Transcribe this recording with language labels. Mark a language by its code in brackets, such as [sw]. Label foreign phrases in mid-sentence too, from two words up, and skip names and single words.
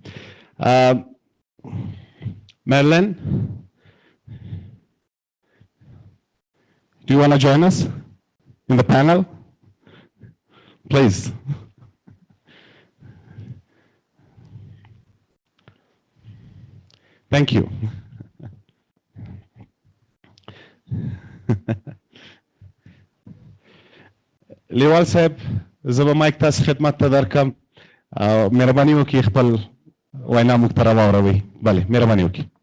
[en] Marilyn, do you want to join us in the panel? Please. Thank you. [ps] لیوال صاحب زه به مایک تاسو خدمت ته درکم او مهرباني وکړئ خپل وینا موږ ته راواړوئ. بله مهرباني وکړئ.